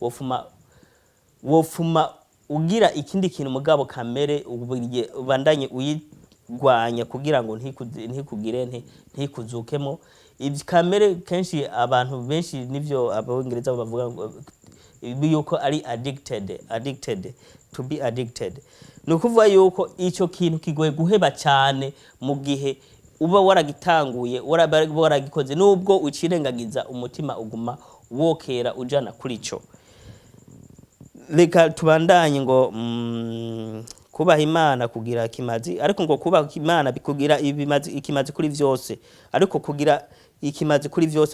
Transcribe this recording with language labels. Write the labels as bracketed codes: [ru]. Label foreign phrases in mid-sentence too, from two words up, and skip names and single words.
[rn] Wofuma ugira ikindi kintu, mugabo kamere ubandanye uyigwanya kugira ngo ntikuzukemo. Kamere kenshi abantu benshi nivyo abongereza bavuga ngo yuko ari addicted, [en] to be addicted. [rn] Nukuvuga yuko ico kintu kigoye guheba cyane mu gihe uba waragitanguye, waragikoze, nubwo ucirengagiza umutima uguma wokera ujana kuri ico. Reka tubandanye ngo kubaha Imana kugira ikimazi, ariko ngo kubaha Imana bikugira ikimazi kuri vyose, ariko kugira ikimazi kuri vyose.